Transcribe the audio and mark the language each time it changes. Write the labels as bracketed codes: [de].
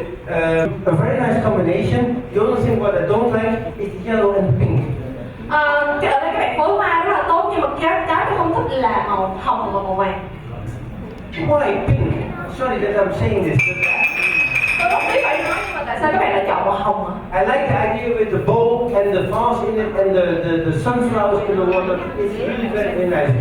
[en] A very nice combination. The only thing what I don't like is yellow and pink. [vi] Ở đây các bạn phối hoa rất là tốt nhưng mà cái tôi không thích là màu hồng và màu vàng. [en] Why pink? Sorry that I'm saying this. [vi] Tôi không biết phải nói nhưng mà tại sao các bạn lại chọn màu hồng ạ? [en] I like the idea with the bowl and the vase in it and the sunflowers in the water. It's really very, very nice.